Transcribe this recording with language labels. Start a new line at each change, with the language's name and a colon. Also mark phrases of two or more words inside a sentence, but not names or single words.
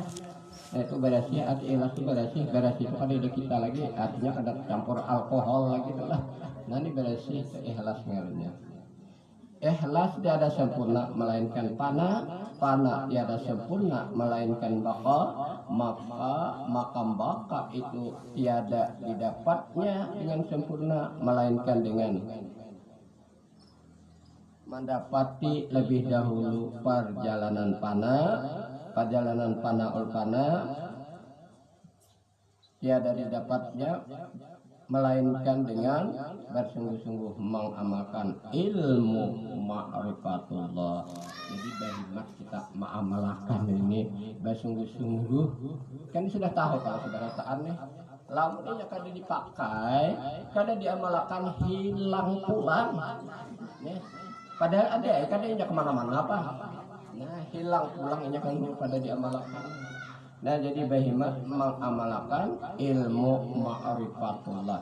Banjar: Nah itu barasih, arti ikhlas itu barasih itu kada kita lagi, artinya kada campur alkohol lagi itulah. Nah ini barasih itu ikhlas ngarannya.
Indonesian: Ikhlas tiada sempurna melainkan fana tiada sempurna melainkan baka, maka makam baka itu tiada didapatnya dengan sempurna melainkan dengan mendapati lebih dahulu perjalanan fana ul fana tiada didapatnya melainkan dengan bersungguh-sungguh mengamalkan ilmu ma'rifatullah.
Banjar: Jadi bahimat kita mengamalkan ini bersungguh-sungguh. Kan sudah tahu kalau sudah rataan nih. Lamun ini kada dipakai, kada diamalkan hilang pulang. Nih. Padahal ada kada nya kemana-mana apa. Nah hilang pulang ini kan pada diamalkan. Nah jadi bahimat mengamalkan ilmu ma'rifatullah.